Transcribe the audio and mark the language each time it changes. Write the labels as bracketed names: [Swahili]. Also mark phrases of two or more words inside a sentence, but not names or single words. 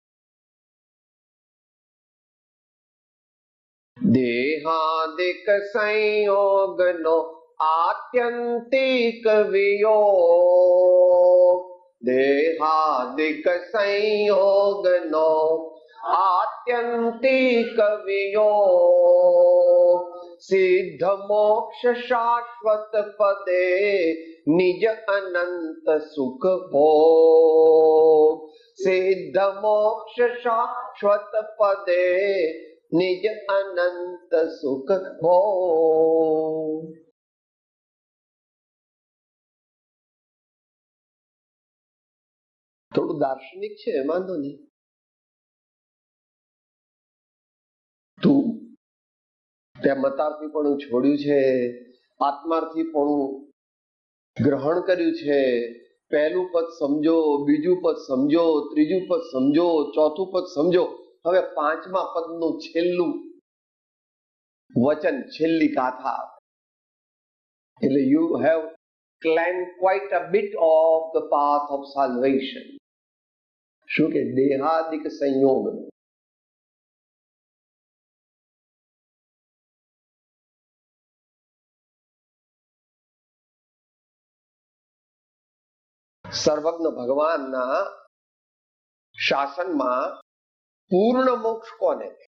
[Gujarati] દેહાદિક સંયોગનો આત્યંતિક વિયોગ, દેહાદિક સંયોગનો आत्यंतिक વિયોગ સિદ્ધ મોક્ષ શાશ્વત પદે નિજ અનંત સુખ ભોગ સિદ્ધ મોક્ષ શાશ્વત પદે નિજ અનંત સુખ ભોગ. થોડું દાર્શનિક છે, વાંધો નહીં. તું ત્યાં મતાર્થી પણ છોડ્યું છે, આત્માર્થી પણ ગ્રહણ કર્યું છે. પહેલું પદ સમજો, બીજું પદ સમજો, ત્રીજું પદ સમજો, ચોથું પદ સમજો. હવે પાંચમા પદનું છેલ્લું વચન, છેલ્લી ગાથા. [English] એટલે you have climbed quite a bit of the path of salvation. [Gujarati] શું કે દેહાદિક સંયોગ. સર્વજ્ઞ ભગવાનના શાસનમાં પૂર્ણ મોક્ષ કોને?